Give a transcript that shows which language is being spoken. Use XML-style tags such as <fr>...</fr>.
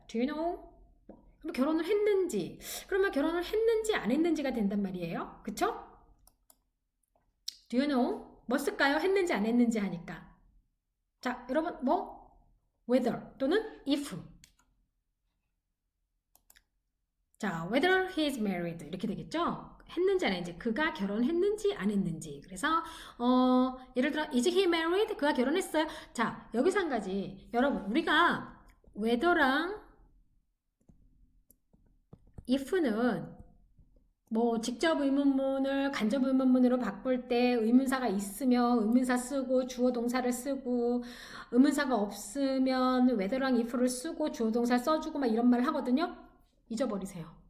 <en>Do you know?</en> <ko>그럼 결혼을 했는지, 그러면 결혼을 했는지 안 했는지가 된단 말이에요. 그쵸?</ko> <en>Do you know?</en> <ko>뭐 쓸까요? 했는지 안 했는지 하니까. 자, 여러분 whether 또는 if.</ko> <en>자, whether he is married</en> <ko>이렇게 되겠죠? 했는지 안 했는지, 그가 결혼했는지 안 했는지. 그래서 예를 들어</ko> <en>is he married?</en> <ko>그가 결혼했어요. 자, 여기서 한 가지. 여러분, 우리가 whether랑 if는 직접 의문문을 간접 의문문으로 바꿀 때 의문사가 있으면 의문사 쓰고 주어 동사를 쓰고 의문사가 없으면 whether랑 if를 쓰고 주어 동사 써주고 막 이런 말을 하거든요. 잊어버리세요.</ko>